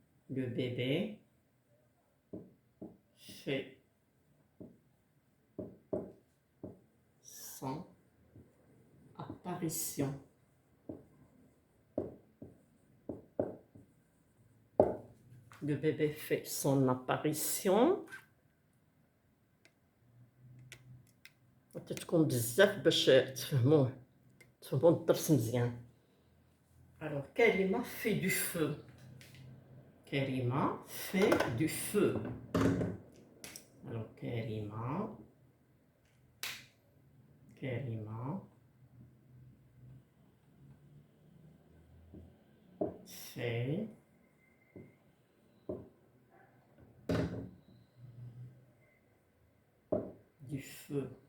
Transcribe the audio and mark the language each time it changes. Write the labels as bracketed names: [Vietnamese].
[French] Le bébé fait son apparition. Le bébé fait son apparition. [Arabic] تكون بزاف باش تفهموه الدرس مزيان. [French] Alors Karima fait du feu. Karima fait du feu. Alors Karima fait du feu.